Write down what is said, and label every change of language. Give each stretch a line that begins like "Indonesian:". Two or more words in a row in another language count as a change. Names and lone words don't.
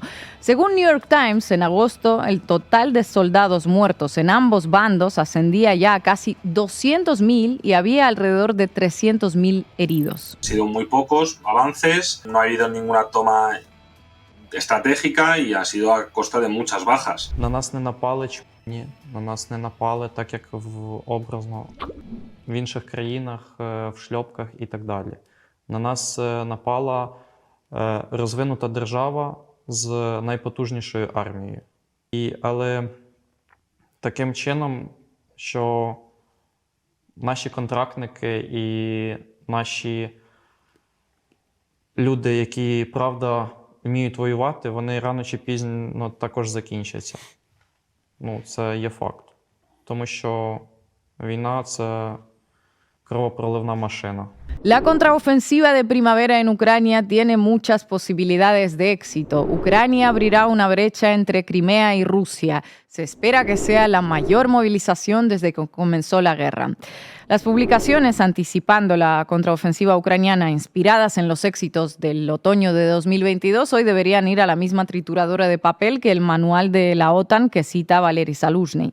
Spanish: Según New York Times, en agosto, el total de soldados muertos en ambos bandos ascendía ya a casi 200.000 y había alrededor de 300.000 heridos. Han sido muy pocos avances, no ha habido ninguna toma estratégica y ha sido a costa de muchas bajas.
Ukrainian: На нас не напали на нас не напали, так як образно в інших країнах, в шльопках і так далі. На нас напала розвинута держава з найпотужнішою армією. Але таким чином, що наші контрактники і наші люди, які, правда, вміють воювати, вони рано чи пізно також закінчаться. Це є факт. Тому що війна – це кровопроливна машина.
Spanish: La contraofensiva de primavera en Ucrania tiene muchas posibilidades de éxito. Ucrania abrirá una brecha entre Crimea y Rusia. Se espera que sea la mayor movilización desde que comenzó la guerra. Las publicaciones anticipando la contraofensiva ucraniana inspiradas en los éxitos del otoño de 2022 hoy deberían ir a la misma trituradora de papel que el manual de la OTAN que cita Valery Zaluzhny.